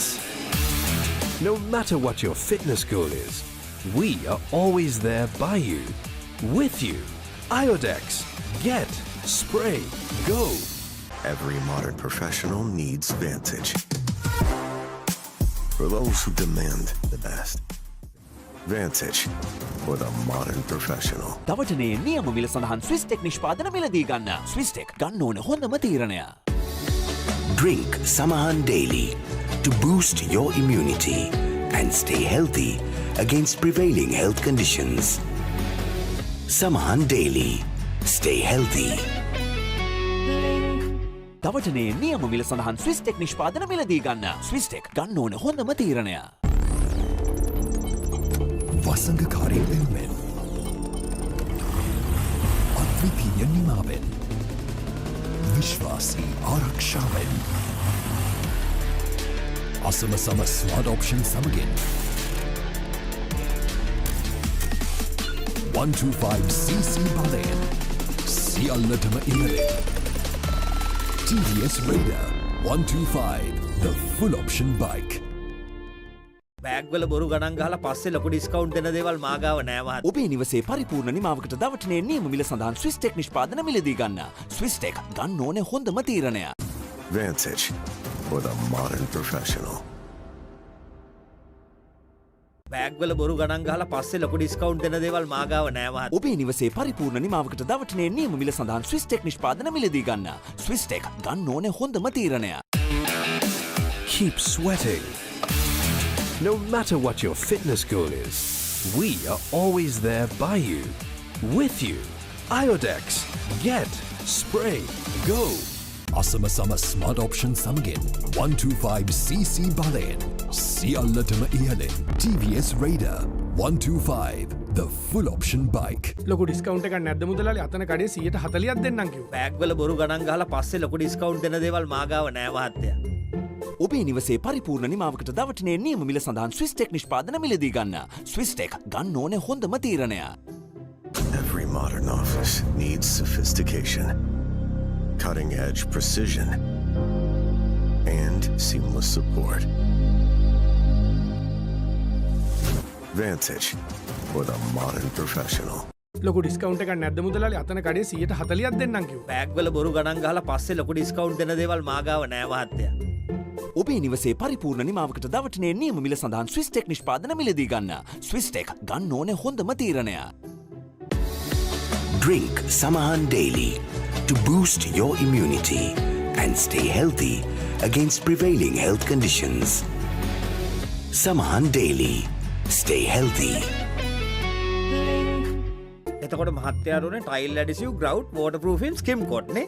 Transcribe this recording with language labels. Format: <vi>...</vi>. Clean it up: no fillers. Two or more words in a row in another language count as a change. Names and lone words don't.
<en>No matter what your fitness goal is, we are always there by you, with you. Iodex, get, spray, go. Every modern professional needs Vantage. For those who demand the best. Vantage for the modern professional.</en> <si>දවටනේ නියම මිල සඳහන් ස්විස් ටෙක් නිෂ්පාදන මිලදී ගන්න. ස්විස් ටෙක් ගන්න ඕන හොඳම තීරණය.</si> <en>Drink Samahan daily to boost your immunity and stay healthy against prevailing health conditions. Samahan daily. Stay healthy.</en> <si>දවටනේ නියම මිල සඳහන් ස්විස් ටෙක් නිෂ්පාදන මිලදී ගන්න. ස්විස් ටෙක් ගන්න ඕන හොඳම තීරණය. වසංගකාරී වෙනුවෙන් අද්විතීය නිමාවෙන් විශ්වාසී ආරක්ෂාවෙන් අසම සම</si> <en>smart option</en> <si>සමගින් 125cc බලයෙන් සියල්ලටම ඉහළින් TVS Raider 125</si> <en>the full option bike.</en> <si>බෑග්වල බොරු ගණන් ගහලා පස්සේ ලොකු ඩිස්කවුන්ට් දෙන දේවල් මාගාව නෑ මහත්තයා. ඔබේ නිවසේ පරිපූර්ණ නිමාවකට දවටනේ නියම මිල සඳහන් ස්විස් ටෙක් නිෂ්පාදන මිලදී ගන්න. ස්විස් ටෙක් ගන්න ඕනේ හොඳම තීරණය.</si> <en>Vantage for the modern professional.</en> <si>බෑග්වල බොරු ගණන් ගහලා පස්සේ ලොකු ඩිස්කවුන්ට් දෙන දේවල් මාගාව නෑ මහත්තයා. ඔබේ නිවසේ පරිපූර්ණ නිමාවකට දවටනේ නියම මිල සඳහන් ස්විස් ටෙක් නිෂ්පාදන මිලදී ගන්න. ස්විස් ටෙක් ගන්න ඕනේ හොඳම තීරණය.</si> <en>Keep sweating. No matter what your fitness goal is, we are always there by you, with you. Iodex, get, spray, go. අසම සම smart option සමගින් 125cc බලයෙන් සියල්ලටම ඉහළින් TVS Raider 125 the full option bike.</en> <si>ලොකු ඩිස්කවුන්ට් එකක් නැද්ද මුදලාලි? අතන කඩේ 140ක් දෙන්නම් කිව්වා. බෑග්වල බොරු ගණන් ගහලා පස්සේ ලොකු ඩිස්කවුන්ට් දෙන දේවල් මාගාව නෑ මහත්තයා. ඔබේ නිවසේ පරිපූර්ණ නිමාවකට දවටනේ නියම මිල සඳහන් ස්විස් ටෙක් නිෂ්පාදන මිලදී ගන්න. ස්විස් ටෙක් ගන්න ඕනේ හොඳම තීරණය.</si> <en>Every modern office needs sophistication, cutting edge precision, and seamless support. Vantage for the modern professional.</en> <si>ලොකු ඩිස්කවුන්ට් එකක් නැද්ද මුදලාලි? අතන කඩේ 140ක් දෙන්නම් කිව්වා. බෑග්වල බොරු ගණන් ගහලා පස්සේ ලොකු ඩිස්කවුන්ට් දෙන දේවල් මාගාව නෑ මහත්තයා. ඔබේ නිවසේ පරිපූර්ණ නිමාවකට දවටනේ නියම මිල සඳහන් ස්විස් ටෙක් නිෂ්පාදන මිලදී ගන්න. ස්විස් ටෙක් ගන්න ඕනේ හොඳම තීරණය.</si> <en>Drink Samahan daily to boost your immunity and stay healthy against prevailing health conditions. Samahan daily. Stay healthy.</en> <si>එතකොට මහත්තයාරුනේ</si> <en>tile adhesive grout waterproofing skim coat</en> <si>නේ.</si>